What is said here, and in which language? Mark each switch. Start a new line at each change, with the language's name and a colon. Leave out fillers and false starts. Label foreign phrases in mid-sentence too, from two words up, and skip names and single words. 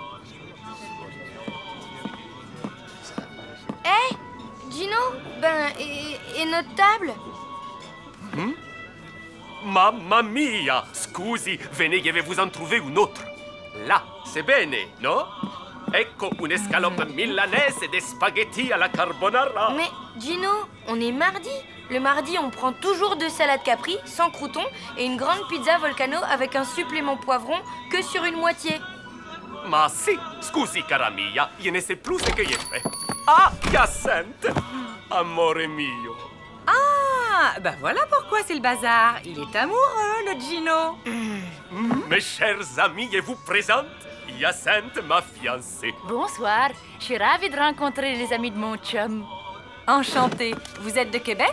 French: Hé, Gino, et notre table?
Italian: Mamma mia! Scusi,
French: venez, je vais vous en trouver une autre. Là, c'est
Italian: bene, no? Ecco un'escalope
French: milanaise et des spaghettis à la carbonara. Mais Gino, on est mardi. Le mardi, on prend toujours 2 salades capri, sans croûtons, et une grande pizza volcano avec un supplément poivron que sur une moitié.
Italian: Ma si, scusi cara mia,
French: je ne sais plus ce que j'ai fait. Ah, Hyacinthe!
Italian: Amore mio.
French: Ah, bah voilà pourquoi c'est le bazar. Il est amoureux, le Gino. Mes chers amis, je vous présente Hyacinthe, ma fiancée. Bonsoir, je suis ravie de rencontrer les amis de mon chum. Enchantée. Vous êtes de Québec?